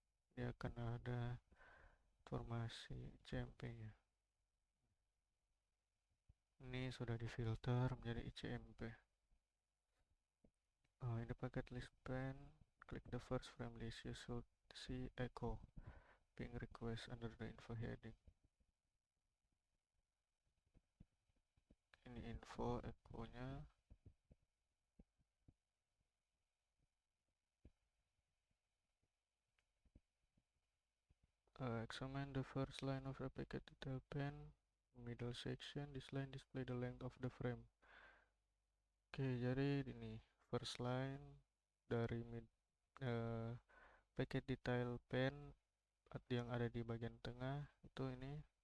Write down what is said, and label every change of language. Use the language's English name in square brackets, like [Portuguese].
[Indonesian] Dia akan ada informasi CMP-nya. Ini sudah difilter menjadi ICMP. [English] In the packet list pane, click the first frame list. You should see echo ping request under the info heading. [Indonesian] Ini info echo-nya. [English] Examine the first line of the packet detail pane, middle section. This line display the length of the frame. [Indonesian] Oke, jadi ini first line dari packet detail pane yang ada di bagian tengah itu ini.